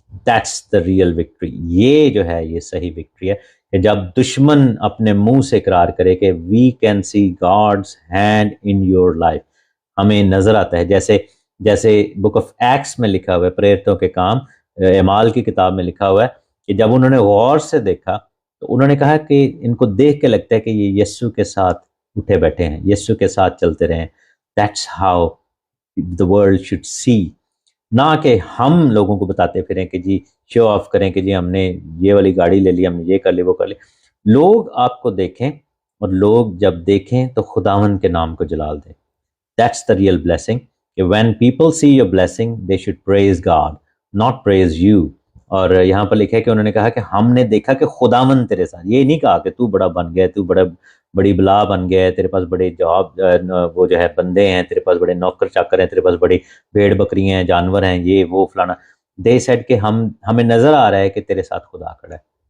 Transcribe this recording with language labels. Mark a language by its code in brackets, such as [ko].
[en] That's the real victory. [ur] یہ جو ہے یہ صحیح وکٹری ہے کہ جب دشمن اپنے منہ سے اقرار کرے کہ [en] we can see God's hand in your life, [ur] ہمیں نظر آتا ہے, جیسے بک آف ایکٹس میں لکھا ہوا ہے, پریرتوں کے کام اعمال کی کتاب میں لکھا ہوا ہے کہ جب انہوں نے غور سے دیکھا تو انہوں نے کہا کہ ان کو دیکھ کے لگتا ہے کہ یہ یسوع کے ساتھ اٹھے بیٹھے ہیں, یسوع کے ساتھ چلتے رہے ہیں. [en] That's how the world should see. [ur] نہ کہ ہم لوگوں کو بتاتے پھریں کہ جی شو آف کریں کہ جی ہم نے یہ والی گاڑی لے لی, ہم نے یہ کر لی وہ کر لی. لوگ آپ کو دیکھیں اور لوگ جب دیکھیں تو خداوند کے نام کو جلال دیں. [en] That's the real blessing. کہ when people see your blessing they should praise God not praise you. [ur] اور یہاں پر لکھا ہے کہ انہوں نے کہا کہ ہم نے دیکھا کہ خداوند تیرے ساتھ, یہ نہیں کہا کہ تو بڑا بن گیا, تو بڑی بلا بن گیا ہے, تیرے پاس بڑے جاب وہ جو ہے بندے ہیں, تیرے پاس بڑے نوکر چاکر ہیں, تیرے پاس بڑی بھیڑ بکریاں ہیں, جانور ہیں, یہ وہ فلانا. [en] they said [ur] کہ ہمیں نظر آ رہا ہے کہ تیرے ساتھ خدا کھڑا ہے.